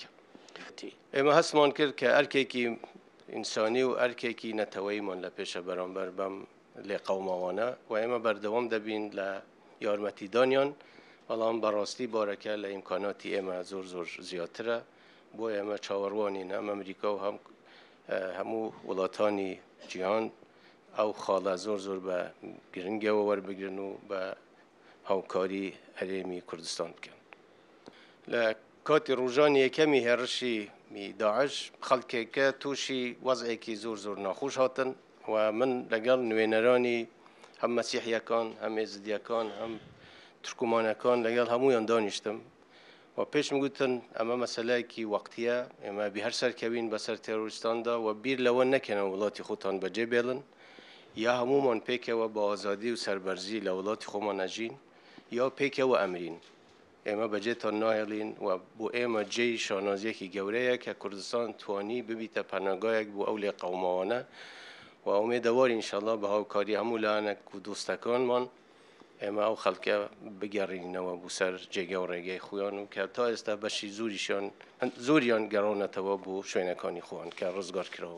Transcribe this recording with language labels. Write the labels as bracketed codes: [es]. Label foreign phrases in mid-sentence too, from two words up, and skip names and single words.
[ckb] اما هستمان کرد که ارکی که انسانی و ارکی که نتوی من لپیش برانبر بم لقوم آوانه و اما بردوام دبین لیارمتی دانیان والان براستی بارکه لامکاناتی اما زور زیادتره بو اما چاوروانی هم امریکا و همو ولاتانی جهان او خاله زور به گرنگه و ور بگرن و به همکاری حریمی کردستان کن. لکاتی روزانی کمی هرشی می داعش خلقی که توشی وضعی که زور ناخوش هاتن و من لگل نوینرانی هم مسیحیکان هم ازدیکان هم ترکمانکان لگل همویان دانشتم و پێش گوتن ئەمە مەسەلایەکی وەقتیە ئێمە بی هەر سەرکەوین بەسەر تێرۆریستاندا و بیر لەوە نەکەنەوە وڵاتی خۆتان بەجێ بێڵن یا هەمومان پێکەوە بە ئازادی و سەربەرزی لە وڵاتی خۆمان ئەژین یا پێکەوە ئەمرین ئێمە بەجێتان ناهێڵین و بۆ ئێمە جێی شانازیەکی گەورەیە کە کوردستان توانی ببیتە پەناگایەک بۆ ئەو لێ قەوماوانە و ئومێدەواری ئینشاءالله بە هاوکاری هەموو لایەنێک و دۆستەکانمان ئێمە ئەو خەڵکە بگەڕینەوە بۆ سەر جێگە و ڕێگەی خۆیان و کە تا ئێستا بەشی زۆریان گەڕۆنەتەوە بۆ شوێنەکانی خۆیان کە ڕزگار کراون.